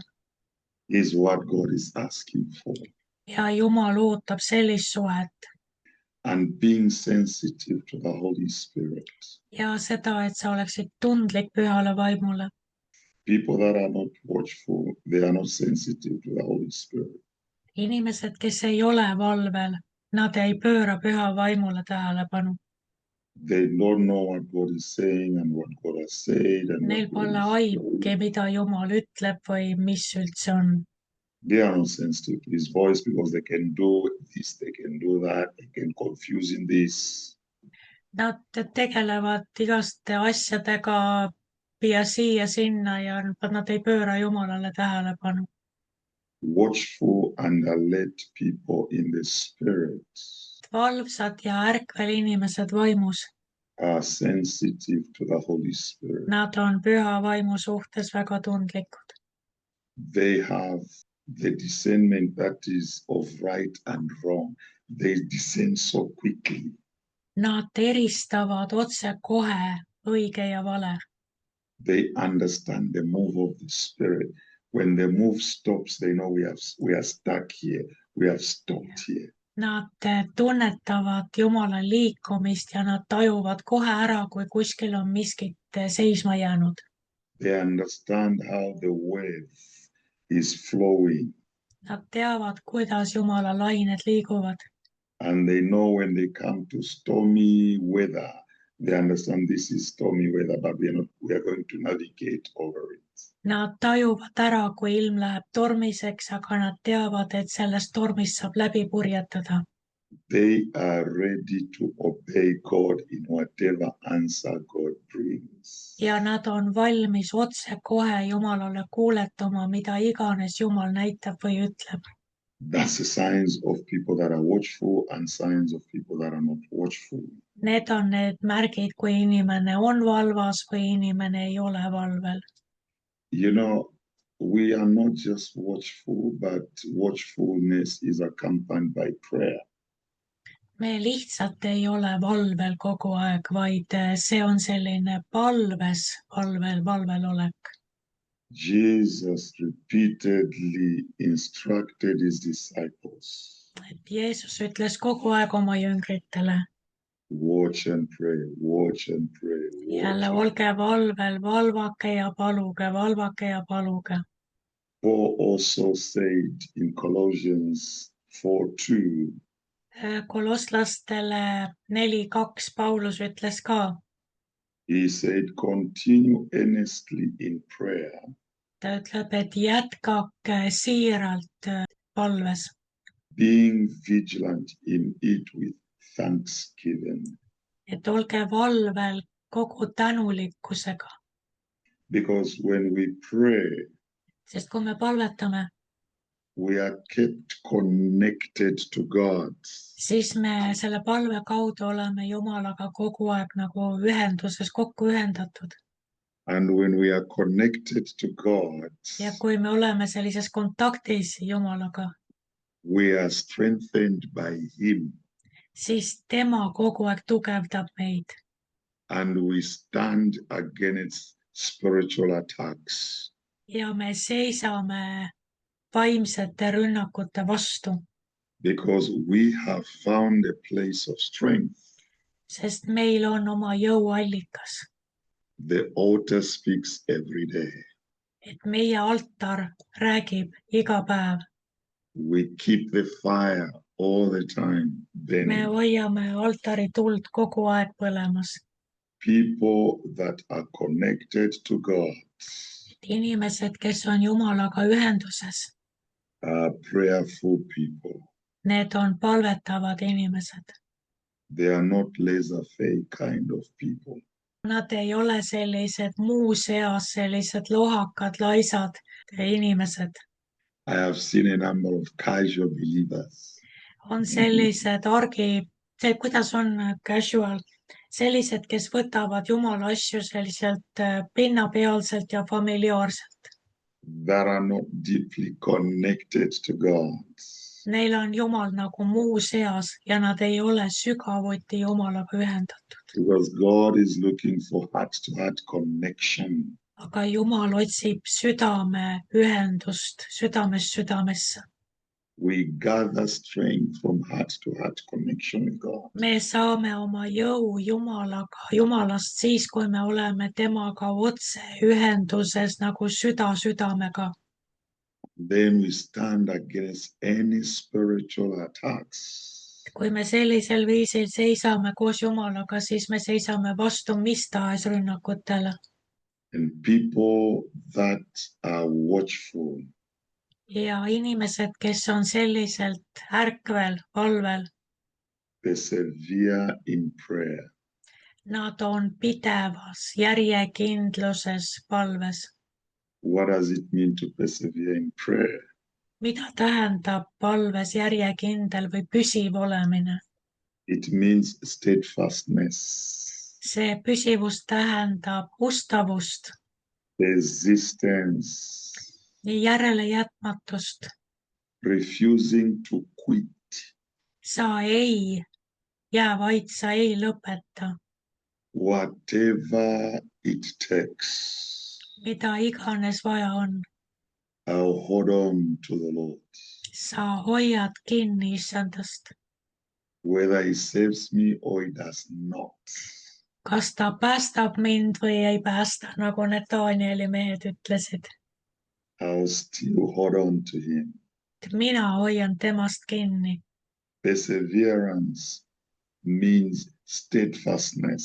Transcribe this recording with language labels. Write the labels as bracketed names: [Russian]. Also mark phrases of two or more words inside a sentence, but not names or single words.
[English] Is what God is asking for. [Estonian] ja Jumal ootab sellist suhet [English] And being sensitive to the Holy Spirit. [Estonian] ja seda, et sa oleksid tundlik pühale vaimule. [English] People that are not watchful, they are not sensitive to the Holy Spirit. [Estonian] Inimesed, kes ei ole valvel, nad ei pööra püha vaimule tähelepanu. [English] They don't know what God is saying and what God has said. And [Estonian] Neil pole aimugi, mida Jumal ütleb või mis üldse on. [English] They are not sensitive to His voice because they can do this, they can do that, they can confuse in this. [Estonian] Nad tegelevad igaste asjadega pia siia sinna ja nad ei pööra Jumalale tähelepanu. [English] Watchful and alert people in the spirit [Estonian] Valvsad ja ärkvel inimesed vaimus. [English] are sensitive to the Holy Spirit. [Estonian] Nad on püha vaimu suhtes väga tundlikud. [English] They have the discernment that is of right and wrong. They discern so quickly. [Estonian] Nad eristavad otse kohe õige ja vale. [English] They understand the move of the Spirit. When the move stops, they know we are stuck here. We have stopped here. [Estonian] Nad tunnetavad Jumala liikumist ja nad tajuvad kohe ära, kui kuskil on miskit seisma jäänud. [English] They understand how the wave is flowing. [Estonian] Nad teavad, kuidas Jumala lained liiguvad. [English] And they know when they come to stormy weather, they understand this is stormy weather, but we are going to navigate over it. [Estonian] Nad tajuvad ära, kui ilm läheb tormiseks, aga nad teavad, et sellest tormist saab läbi purjetada. [English] They are ready to obey God in whatever answer God brings. [Estonian] Ja nad on valmis otse kohe Jumalale kuuletama, mida iganes Jumal näitab või ütleb. [English] That's the signs of people that are watchful and signs of people that are not watchful. [Estonian] Need on need märgid, kui inimene on valvas või inimene ei ole valvel. [English] You know, we are not just watchful, but watchfulness is accompanied by prayer. [Estonian] Me lihtsalt ei ole valvel kogu aeg, vaid see on selline valvel olek. [English] Jesus repeatedly instructed his disciples. [Estonian] Et Jeesus ütles kogu aeg oma jüngritele. [English] Watch and pray, watch and pray. [Estonian] Jälle olge valvel, valvake ja paluge, valvake ja paluge. [English] Paul also said in Colossians 4:2. [Estonian] Kolosslastele 4:2 Paulus ütles ka. [English] He said, continue earnestly in prayer. [Estonian] Ta ütleb, et jätkake siiralt palves. [English] Being vigilant in it with thanksgiving. [Estonian] Et olge valvel kogu tänulikkusega, [English] because when we pray, [Estonian] sest kui me palvetame, [English] we are kept connected to God. [Estonian] siis me selle palve kaudu oleme Jumalaga kogu aeg nagu ühenduses, kokku ühendatud. [English] And when we are connected to God, [Estonian] Ja kui me oleme sellises kontaktis Jumalaga, [English] we are strengthened by Him [Estonian] siis tema kogu aeg tugevdab meid [English] and we stand against spiritual attacks. [Estonian] ja me seisame vaimsete rünnakute vastu, [English] Because we have found a place of strength. [Estonian] sest meil on oma jõuallikas, [English] The altar speaks every day. [Estonian] et meie altar räägib iga päev. [English] We keep the fire all the time [Estonian] Me [English] burning. [Estonian] hoiame altari tuld kogu aeg põlemas. [English] People that are connected to God [Estonian] Inimesed, kes on Jumalaga ühenduses, [English] are prayerful people. [Estonian] need on palvetavad inimesed. [English] They are not laissez-faire kind of people. [Estonian] Nad ei ole sellised muu seas, sellised lohakad, laisad inimesed. [English] I have seen a number of casual believers. [Estonian] On sellised kuidas on casual, sellised, kes võtavad Jumala asju selliselt pinnapealselt ja familiaarselt. [English] That are not deeply connected to God. [Estonian] Neil on Jumal nagu muu seas ja nad ei ole sügavuti Jumalaga ühendatud. [English] Because God is looking for heart-to-heart connection. [Estonian] Aga Jumal otsib südame ühendust südamest südamesse. [English] We gather strength from heart-to-heart connection with God. [Estonian] Me saame oma jõu Jumalast siis, kui me oleme temaga otse ühenduses nagu süda südamega. [English] Then we stand against any spiritual attacks. [Estonian] Kui me sellisel viisil seisame koos Jumalaga, siis me seisame vastu mis tahes rünnakutele. [English] And people that are watchful, [Estonian] Ja inimesed, kes on selliselt ärkvel, valvel, [English] persevere in prayer. [Estonian] nad on pidevas järjekindluses palves. [English] What does it mean to persevere in prayer? [Estonian] Mida tähendab palves järjekindel või püsiv olemine? [English] It means steadfastness, [Estonian] See püsivus tähendab ustavust, [English] persistence, [Estonian] järelejätmatust. [English] refusing to quit, [Estonian] Sa ei jää vaid, sa ei lõpeta, [English] whatever it takes. [Estonian] mida iganes vaja on. [English] I'll hold on to the Lord. [Estonian] Sa hoiad kinni Issandast. [English] Whether He saves me or He does not. [Estonian] Kas ta päästab mind või ei päästa, nagu need Danieli mehed ütlesid. [English] I'll still hold on to Him. [Estonian] Mina hoian temast kinni. [English] Perseverance means steadfastness.